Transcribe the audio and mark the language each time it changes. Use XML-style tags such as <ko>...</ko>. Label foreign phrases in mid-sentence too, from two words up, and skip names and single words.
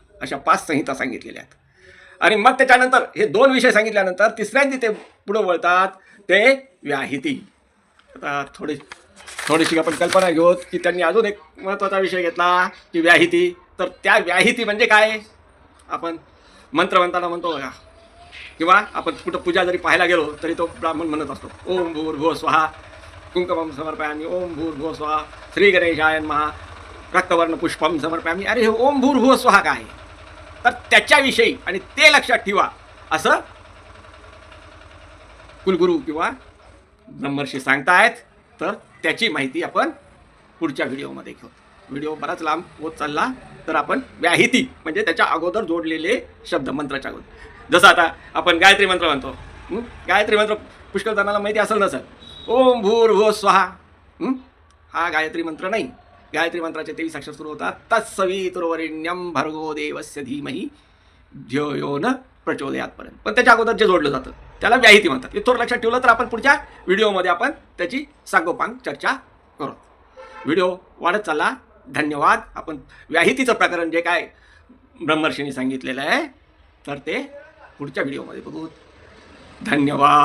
<mr>अशा 5 संहिता सांगितलेल्या आहेत. आणि मग त्याच्यानंतर हे 2 विषय सांगितल्यानंतर तिसऱ्यांदी ते पुढं वळतात, ते व्याहिती. आता थोडीशी आपण कल्पना घेऊ की त्यांनी अजून एक महत्त्वाचा विषय घेतला की व्याहिती. तर त्या व्याहिती म्हणजे काय? आपण मंत्र म्हणताना म्हणतो बघा, किंवा आपण कुठं पूजा जरी पाहायला गेलो तरी तो ब्राह्मण म्हणत असतो,</mr> <sa>ओम भूर्भुवः स्वहा कुंकुमं समर्पयामि, ओम भूर्भुवः स्वहा श्री गणेशाय नमः रक्तवर्ण पुष्पम समर्पयामि.</sa> <mr>अरे हे</mr> <sa>ओम भूर्भुवः स्वहा</sa> <mr>काय? तर त्याच्याविषयी आणि ते लक्षात ठेवा असं कुलगुरू किंवा ब्रह्मर्षी सांगतायत. तर त्याची माहिती आपण पुढच्या व्हिडिओमध्ये घेऊ. व्हिडिओ बराच लांब होत चालला, तर आपण व्याहिती म्हणजे त्याच्या अगोदर जोडलेले शब्द, मंत्राच्या अगोदर. जसं आता आपण गायत्री मंत्र म्हणतो, गायत्री मंत्र पुष्कळ जणांना माहिती असेल नसेल.</mr> <sa>ओम भूर्भुवः स्वहा</sa> <mr>हा गायत्री मंत्र नाही. गायत्री मंत्राचे 23 अक्षर सुरू होतात.</mr> <sa>तत्सवितुर्वरेण्यं भर्गो देवस्य धीमहि धियो यो न प्रचोदयात् पर्यंत.</sa> <mr>पण त्याच्या अगोदर जे जोडलं जातं त्याला व्याहिती म्हणतात. हे थोडं लक्षात ठेवलं तर आपण पुढच्या व्हिडिओमध्ये आपण त्याची सांगोपांग चर्चा करू. व्हिडिओ वाढत चालला. धन्यवाद. आपण व्याहितीचं प्रकरण जे काय ब्रह्मर्षींनी सांगितलेलं आहे तर ते पुढच्या व्हिडिओमध्ये बघू.</mr>